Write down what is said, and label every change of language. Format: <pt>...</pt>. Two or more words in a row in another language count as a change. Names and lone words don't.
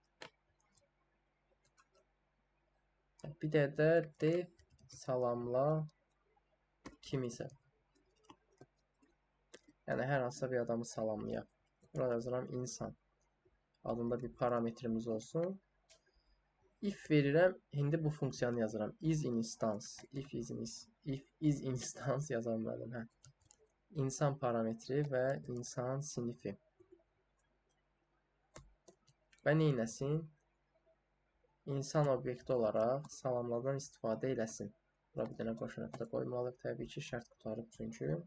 <az>Bir də def salamla kimisə. Yəni hər hansısa bir adamı salamlayaq. Burada yazıram insan. Adında bir parametrimiz olsun. If verirəm, indi bu funksiyanı yazıram. Is_instance.</az> <en>If is_instance</en> <az>yazam mənim. İnsan parametri və insan sinifi. Və neynəsin? İnsan obyekti olaraq salamlardan istifadə eləsin. Bura bir dənə qoşun nöqtə qoymalıyıq. Təbii ki, şərt qutarıb çünki.</az>